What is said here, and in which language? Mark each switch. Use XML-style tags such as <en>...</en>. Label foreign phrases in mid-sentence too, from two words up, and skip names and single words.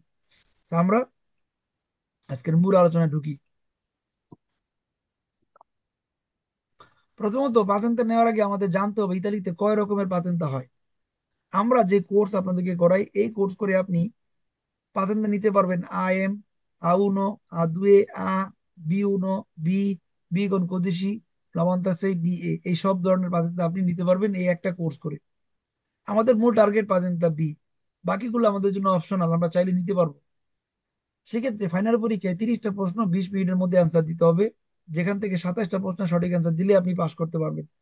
<bn>তো আমরা আজকের মূল আলোচনায় ঢুকি। প্রথমত, পাতেন্তা নেওয়ার আগে আমাদের জানতে হবে ইতালিতে কয় রকমের পাতেন্তা হয়। আমরা যে কোর্স আপনাদেরকে করাই, এই কোর্স করে আপনি পাতেন্তা নিতে পারবেন আএম, A1, A2, B1, বি, বি</bn> <it>con codici,</it> <bn>ফ্লামান্তাসে বিএ, এই সব ধরনের পাতেন্তা আপনি নিতে পারবেন এই একটা কোর্স করে। আমাদের মূল টার্গেট পাতেন্তা বি, বাকিগুলো আমাদের জন্য অপশনাল, আমরা চাইলে নিতে পারবো। সেক্ষেত্রে ফাইনাল পরীক্ষায় 30টা প্রশ্ন 20 মিনিটের মধ্যে অ্যান্সার দিতে হবে, যেখান থেকে 27টা প্রশ্ন সঠিক অ্যান্সার দিলে আপনি পাস করতে পারবেন।</bn>